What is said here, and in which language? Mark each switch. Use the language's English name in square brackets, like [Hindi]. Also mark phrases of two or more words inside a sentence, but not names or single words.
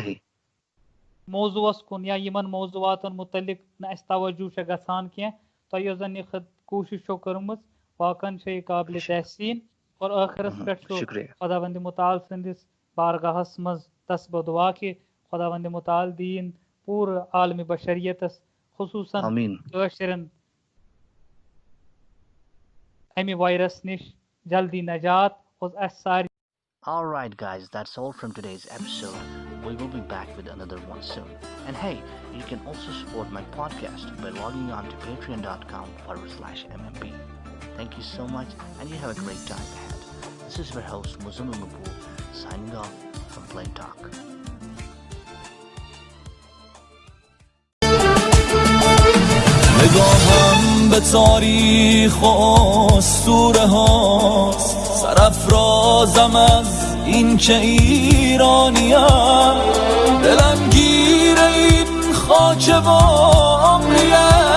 [Kashmiri] موضوٗعس کُن یا یِمن موضوٗعاتن مُتعلق نہٕ اَسہِ توجہ چھےٚ گژھان کینٛہہ تۄہہِ یۄس زن یہِ کوٗشش چھو کٔرمٕژ واقعن چھےٚ یہِ قابلِ تحسیٖن اور ٲخرس پٮ۪ٹھ چھُ خۄدا ونٛدِ مُتعال سٕنٛدِس بارگاہس منٛز تسبہٕ دُعا کہِ خۄدا ونٛدِ مُتعال دِیِن پوٗرٕ عالمِ بشریتس خصوٗصن کٲشرٮ۪ن امہِ وایرس نِش جلدی نجات اور اَسہِ سارِ [English] Alright guys, that's all from today's episode. We will be back with another one soon. And hey, you can also support my podcast by logging on to patreon.com/mmp. Thank you so much and you have a great time ahead. This is your host Muzammil Maqbool signing off from Plain Talk. [Persian] نگاهم به تاریخ و اسطوره هاست سرافرازم از این که ایرانیم دلم گیر این خاک بامریه